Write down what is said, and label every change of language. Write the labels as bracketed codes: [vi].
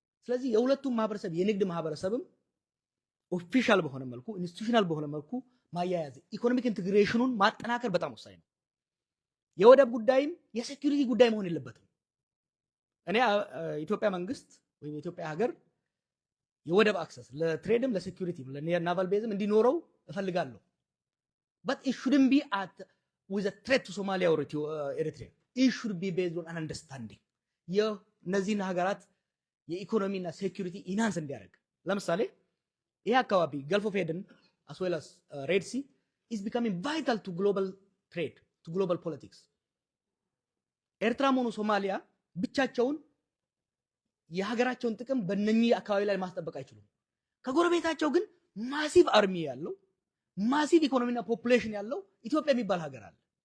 [am] ስለዚህ የሁለቱም ማህበረሰብ የንግድ ማህበረሰብም ኦፊሻል በሆነ መልኩ ኢንስቲትዩሽናል በሆነ መልኩ ማያያዝ ኢኮኖሚክ ኢንቴግሬሽኑን ማጠናከር በጣም ወሳኝ ነው። የወደብ ጉዳይም የሴኩሪቲ ጉዳይ መሆን የለበትም። እኔ ኢትዮጵያ መንግስት ወይም የኢትዮጵያ ሀገር የወደብ አክሰስ ለትሬድም ለሴኩሪቲም ለናቫል ቤዝም እንዲኖረው እፈልጋለሁ። [en] but it shouldn't be with a threat to Somalia or Eritrea. It should be based on an understanding. [am] የነዚህን ሀገራት የኢኮኖሚና ሴኩሪቲ ኢንሃንስ እንዲያደርግ ለምሳሌ ይሄ አካባቢ ገልፍ ኦፍ ኤደን [en] as well as Red Sea is becoming vital to global trade, to global politics. [am] ኤርትራም ሆነ ሶማሊያ ብቻቸውን የሀገራቸውን ጥቅም በእነኚህ አካባቢ ላይ ማስጠበቅ አይችሉም። ከጎረቤታቸው ግን ማሲቭ አርሚ ያለው ማሲቭ ኢኮኖሚና ፖፑሌሽን ያለው ኢትዮጵያ የሚባል ሀገር አለ።